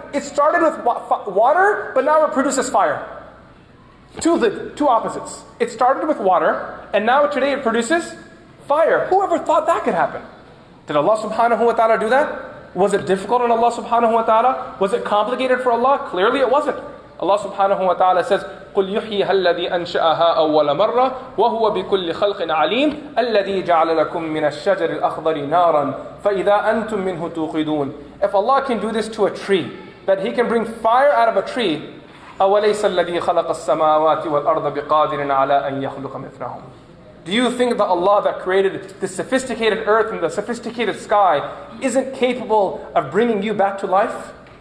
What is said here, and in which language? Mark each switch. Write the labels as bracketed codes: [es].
[en] It started with water, but now it produces fire. Two opposites. It started with water, and now today it produces fire. Whoever thought that could happen? Did Allah subhanahu wa ta'ala do that? Was it difficult on Allah subhanahu wa ta'ala? Was it complicated for Allah? Clearly it wasn't. Allah subhanahu wa ta'ala says, [ar] قُلْ يُحْيِيهَا الَّذِي أَنْشَأَهَا أَوَّلَ مَرَّةٍ وَهُوَ بِكُلِّ خَلْقٍ عَلِيمٌ الَّذِي جَعَلَ لَكُم مِّنَ الشَّجَرِ الْأَخْضَرِ نَارًا فَإِذَا أَنْتُم مِّنْهُ تُوقِدُونَ. [en] If Allah can do this to a tree, that He can bring fire out of a tree, [ar] أَوَلَيْسَ الَّذِي خَلَقَ السَّمَاوَاتِ وَالْأَرْضَ بِقَادِرٍ عَلَىٰ أَن يَخْلُقَ مِثْلَهُم. [en] Do you think that Allah that created the sophisticated earth and the sophisticated sky isn't capable of bringing you back to life?